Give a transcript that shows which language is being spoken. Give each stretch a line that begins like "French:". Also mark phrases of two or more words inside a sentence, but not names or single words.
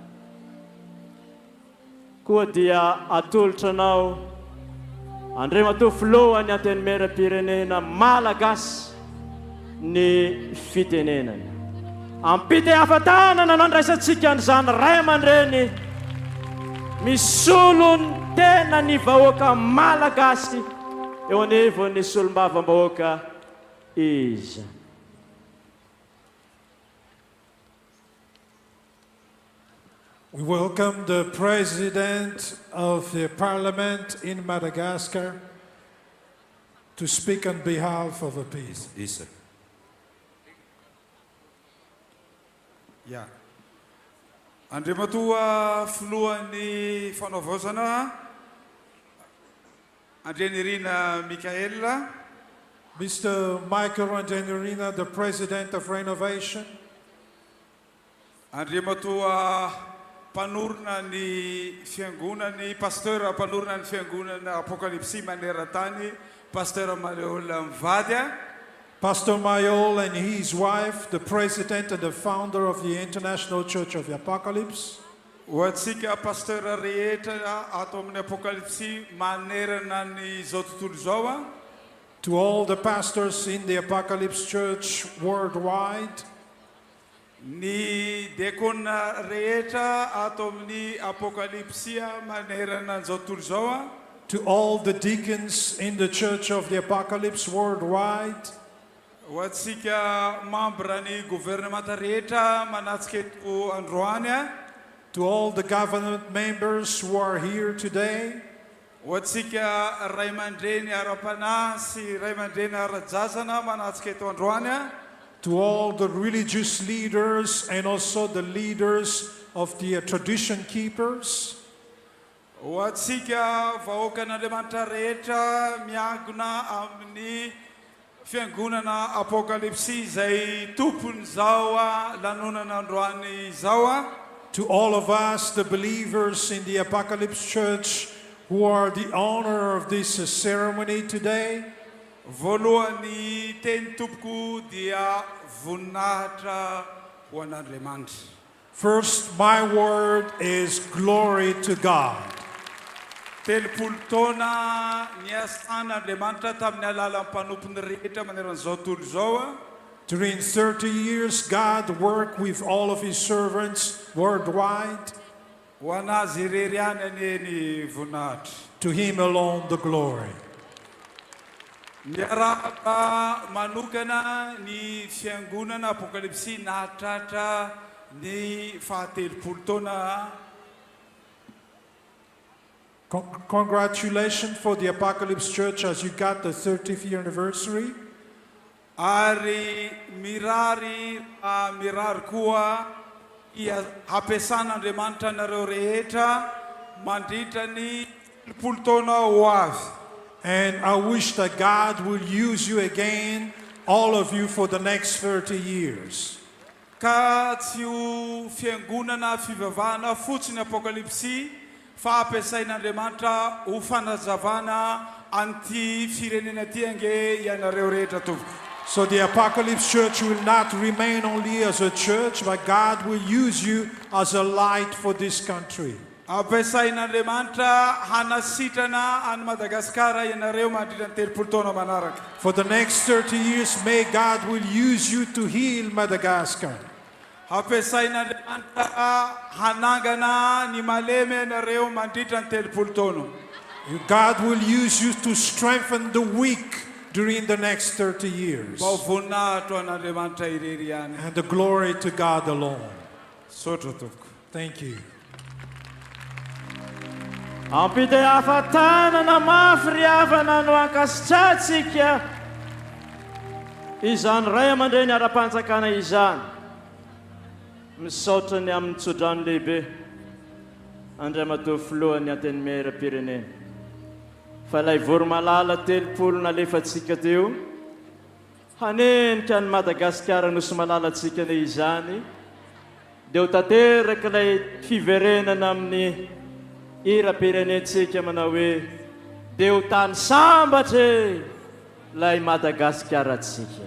Malagasy: Koa dia atolotra anao Andriamatoa filohan'ny antenimieram-pirenena malagasy ny fitenenana. Ampite hafatanana nandraisantsika an'izany ray aman-dreny misolo ny tena ny vahoaka malagasy eo anivon'ny solom-bavam-bahoaka izy.
English: We welcome the President of the Parliament in Madagascar to speak on behalf of a peace. Yes, sir. Yeah.
Malagasy: Andriamatoa filohan'ny fanaovozana Andrenirina Mikaela,
English: Mr. Michael Randrenirina, the President of Renovation,
Malagasy: Andriamatoa panorina ny fiangonany pasteur panorina ny fiangonana Apokalypsy maneran-tany pasteur Maiola mivady,
English: Pastor Mayol and his wife, the President and the founder of the International Church of the Apocalypse.
Malagasy: Hoatsika pasteur rehetra ato amin'ny Apokalypsy manerana ny zao tontolo zao.
English: To all the pastors in the Apocalypse Church worldwide.
Malagasy: Ny dekona rehetra ato amin'ny Apokalypsy manerana ny zao tontolo zao.
English: To all the deacons in the Church of the Apocalypse worldwide.
Malagasy: Hoatsika membre ny gouvernement rehetra manatsika eto androany.
English: To all the government members who are here today.
Malagasy: Hoatsika ray aman-dreny ara-panahy sy ray aman-dreny ara-jazana manatsika eto androany.
English: To all the religious leaders and also the leaders of the tradition keepers.
Malagasy: Hoatsika vahoakan'Andriamanitra rehetra miankina amin'ny fiangonana Apokalypsy izay tompony zao lanonana androany zao.
English: To all of us, the believers in the Apocalypse Church, who are the honor of this ceremony today.
Malagasy: Voalohany teny tompoko dia voninahitra ho an'Andriamanitra.
English: First, my word is glory to God.
Malagasy: Telopolo taona niasan'Andriamanitra tamin'ny alalan'ny mpanompony rehetra maneran'izao tontolo izao.
English: During 30 years, God worked with all of his servants worldwide.
Malagasy: Ho anazy irery ihany anieny voninahitra.
English: To him alone the glory.
Malagasy: Miaraka manokana ny fiangonana Apokalypsy nahatratra ny fahatelopolo taona.
English: Congratulations for the Apocalypse Church as you got the 30th year anniversary.
Malagasy: Ary mirary koa hampiasan'Andriamanitra nareo rehetra mandritra ny telopolo taona ho avy.
English: And I wish that God will use you again, all of you, for the next 30 years.
Malagasy: Ka tsy ho fiangonana fivavahana fotsiny Apokalypsy fa hampiasain'Andriamanitra ho fanazavana anty firenena ty ange ianareo rehetra tompoko.
English: So the Apocalypse Church will not remain only as a church, but God will use you as a light for this country.
Malagasy: Ampiasain'Andriamanitra hanasitrana any Madagasikara ianareo mandritra ny telopolo taona manaraka.
English: For the next 30 years, may God will use you to heal Madagascar.
Malagasy: Ampiasain'Andriamanitra hanangana ny malemy ianareo mandritra ny telopolo taona.
English: God will use you to strengthen the weak during the next 30 years. And the glory to God alone. Thank you.
Malagasy: Ampite afatanana mafiriavana no ankasitratsika izany ray amandreny ara-panjakana izany misaotra ny amin'ny tsodrano lehibe Andriamatoa filohan'ny antenimera-pirenena fa ilay voromalala telopolo nalefatsika teo hanenika ny Madagasikara nosy malalatsika ny izany dia ho tanteraka ilay fiverenana amin'ny ira-pirenentsika manao hoe dia ho tany sambatra ilay Madagasikaratsika.